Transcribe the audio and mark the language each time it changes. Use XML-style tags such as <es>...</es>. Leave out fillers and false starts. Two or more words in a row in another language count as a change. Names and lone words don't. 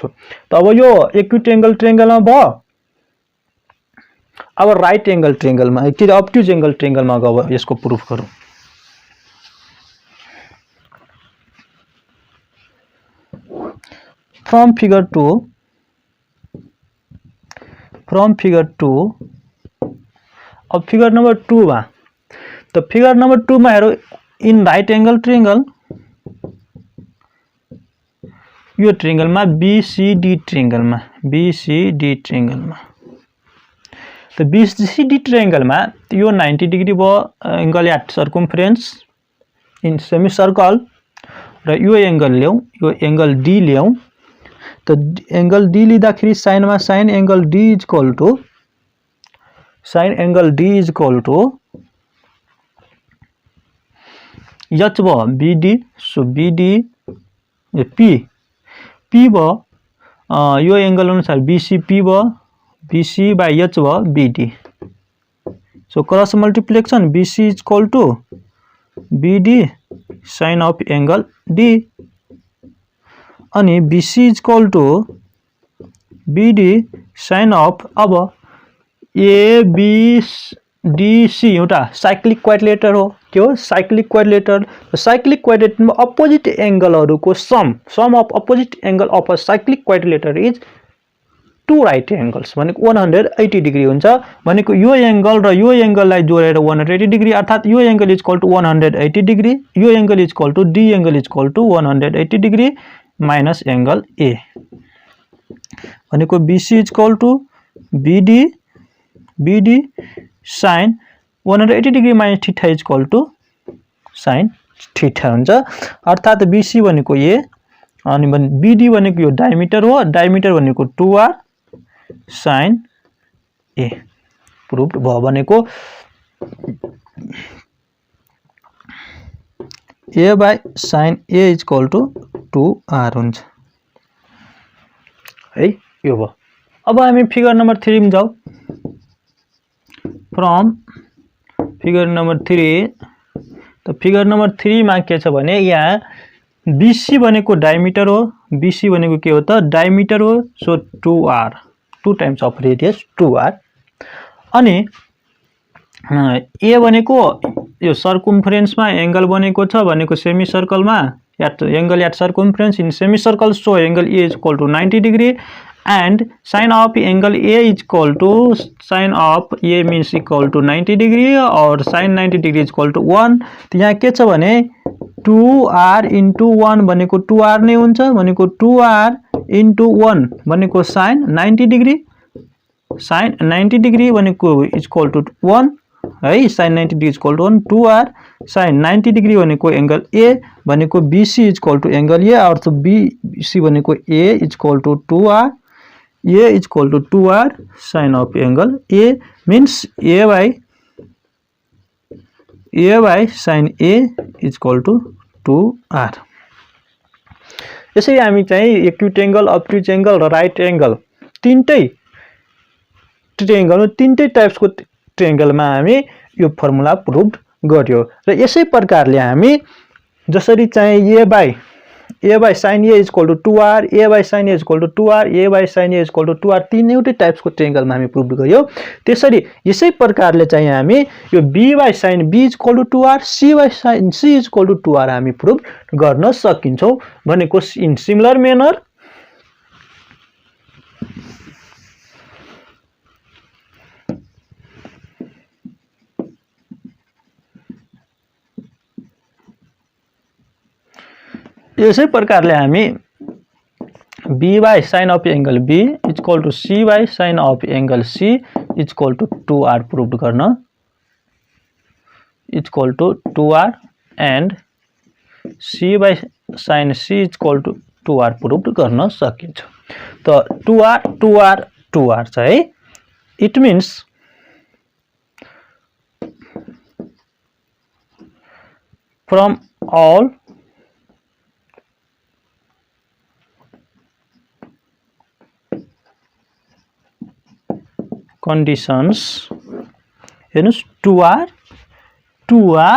<ne>त अब यो</ne> <en>acute angle triangleमा</en> <ne>भयो। अब</ne> <en>right angle triangleमा</en> <ne>कि</ne> <en>obtuse angle triangleमा</en> <ne>गयो यसको प्रुफ गरौँ।</ne> <en>from figure 2</en> <ne>अब</ne> <en>figure number 2</en> <ne>मा तो</ne> <en>figure number 2</en> <ne>मा हेरौं</ne> <en>in right angle triangle</en> <ne>यो ट्रायंगल में BCD ट्रायंगल में तो BCD ट्रायंगल में यो 90 डिग्री वो</ne> <en>angle at circumference in semi circle</en> <ne>र यो एंगल ल्याऊ, यो एंगल D ल्याऊ। तो एंगल D लिँदाखेरि साइन में</ne> <en>sine angle D is equal to H</en> <ne>भयो BD, सो BD P भयो यो एंगल अनुसार BCP भयो,</ne> <en>BC by H</en> <ne>भयो BD।</ne> <en>so cross multiplication BC is equal to BD sine of angle D</en> <ne>अनि</ne> <en>BC is equal to BD sine of</en> <ne>अब ABDC एउटा</ne> <en>cyclic quadrilateral</en> <ne>हो। के हो</ne> <en>cyclic quadrilateral? cyclic quadrilateral</en> <ne>में</ne> <en>opposite angleहरुको sum of opposite angle of a cyclic quadrilateral is two right angles</en> <ne>भनेको 180 डिग्री हुन्छ। भनेको यो एंगल र यो एंगललाई जोडेर 180 डिग्री अर्थात यो</ne> <en>angle is equal to 180 degree,</en> <ne>यो</ne> <en>angle is equal to D angle is equal to 180 degree minus angle A</en> <ne>भनेको</ne> <en>BC is equal to BD sin 180 degree minus theta is equal to sin theta</en> <ne>हुन्छ। अर्थात BC भनेको A अनि BD भनेको यो डायमिटर हो, डायमिटर भनेको 2R sin A प्रुभ भयो। भनेको</ne> <en>A by sin A is equal to 2R</en> <ne>हुन्छ है। यो भयो। अब हामी</ne> <en>figure number 3</en> <ne>में जाऊ।</ne> <en>from figure number 3</en> <ne>तो</ne> <en>figure number 3</en> <ne>में के छ भने यहाँ BC भनेको डायमिटर हो, BC भनेको के हो त डायमिटर हो,</ne> <en>so 2R 2 times of radius 2R</en> <ne>अनि A भनेको यो सर्कमफरेन्स में एंगल बनेको छ भनेको</ne> <en>semi circle</en> <ne>में</ne> <en>angle at circumference in semi circle, so angle A is equal to 90 degree and sin of angle A is equal to sin of A means equal to 90 degree</en> <ne>और</ne> <en>sin 90 degree is equal to 1।</en> <ne>तो यहाँ के छ भने</ne> <en>2R into 1</en> <ne>भनेको 2R नै हुन्छ, भनेको</ne> <en>2R into 1</en> <ne>भनेको sin 90</ne> <en>डिग्री, sin 90 डिग्री भनेको is equal to 1 है, sin 90 डिग्री is equal to 1, 2R sin 90 डिग्री भनेको एंगल A भनेको BC is equal to एंगल A</en> <hi>और तो</hi> <en>BC भनेको A is equal to 2R, A is equal to 2R sin of angle A means A by sin A is equal to 2R।</en> <ne>यसरी हामी चाहिँ</ne> <en>acute angle, obtuse angle</en> <ne>र</ne> <en>right angle</en> <ne>तीनटै ट्रायंगल तीनटै टाइप्स को ट्रायंगल में हामी यो</ne> <en>formula prove</en> <ne>गर्यो। र यसै प्रकारले हामी जसरी चाहिँ</ne> <en>A by a by sin a is equal to 2r, a by sin a is equal to 2r, a by sin a is equal to 2r,</en> <ne>तीन एउटै टाइप्सको ट्रायंगलमा हामी प्रुभ गर्यौ। त्यसरी यसै प्रकारले चाहिँ हामी यो</ne> <en>b by sin b is equal to 2r, c by sin c is equal to 2r</en> <ne>हामी प्रुभ गर्न सकिन्छौ भनेको</ne> <en>in similar manner</en> <ne>यसै प्रकारले हामी</ne> <en>b by sin of angle b is equal to c by sin of angle c is equal to 2r</en> <ne>प्रुभ गर्न</ne> <en>is equal to 2r and c by sin c is equal to 2r</en> <ne>प्रुभ गर्न सकिन्छ।</ne> <en>त 2r 2r 2r चाहिँ it means from all conditions हेर्नुस् 2r 2r</en>